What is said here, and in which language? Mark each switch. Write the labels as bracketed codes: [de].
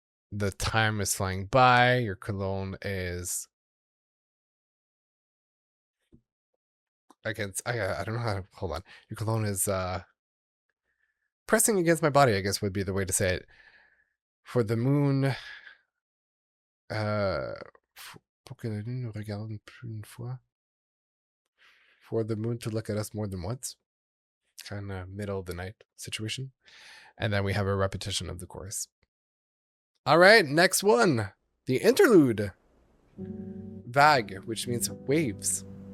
[en] The time is flying by. Your cologne is against. I don't know how to hold on. Your cologne is pressing against my body, I guess would be the way to say it. For the moon, [fr] pour que la lune nous regarde plus une fois. [en] For the moon to look at us more than once. Kind of middle of the night situation. And then we have a repetition of the chorus. All right, next one. The interlude. Vague, which means waves.